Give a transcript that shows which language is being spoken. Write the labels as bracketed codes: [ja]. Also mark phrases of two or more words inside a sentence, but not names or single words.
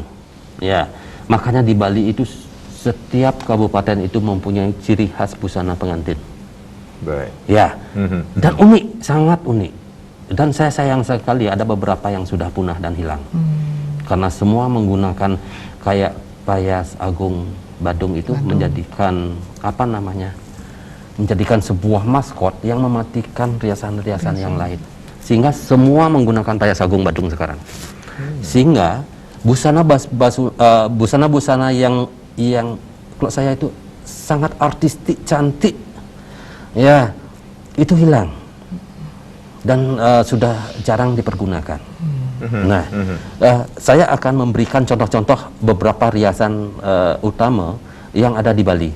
[id] Ya, makanya di Bali itu setiap kabupaten itu mempunyai ciri khas busana pengantin. Baik. Ya, dan unik, sangat unik. Dan saya sayang sekali ada beberapa yang sudah punah dan hilang. Karena semua menggunakan kayak payas agung Badung itu menjadikan apa namanya? Menjadikan sebuah maskot yang mematikan riasan-riasan yang lain. Sehingga semua menggunakan payas agung Badung sekarang. Sehingga busana-busana yang kalau saya itu sangat artistik, cantik, ya itu hilang dan sudah jarang dipergunakan. Nah, saya akan memberikan contoh-contoh beberapa riasan utama yang ada di Bali.